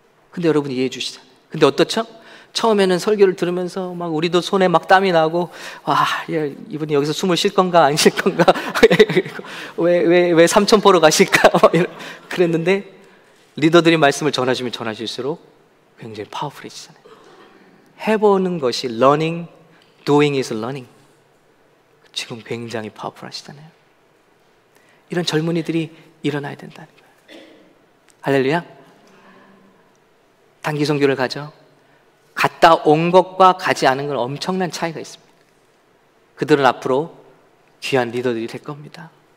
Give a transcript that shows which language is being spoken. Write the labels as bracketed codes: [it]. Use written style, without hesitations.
[ko] 근데 여러분 이해해 주시잖아요. 근데 어떻죠? 처음에는 설교를 들으면서 막 우리도 손에 막 땀이 나고, 이분이 여기서 숨을 쉴 건가 안 쉴 건가 왜 삼천포로 가실까 그랬는데, 리더들이 말씀을 전하시면 전하실수록 굉장히 파워풀해지잖아요. 해보는 것이 [en] learning, doing is learning. [ko] 지금 굉장히 파워풀하시잖아요. 이런 젊은이들이 일어나야 된다는 거예요. 할렐루야. 단기 선교를 가죠. 갔다 온 것과 가지 않은 건 엄청난 차이가 있습니다. 그들은 앞으로 귀한 리더들이 될 겁니다.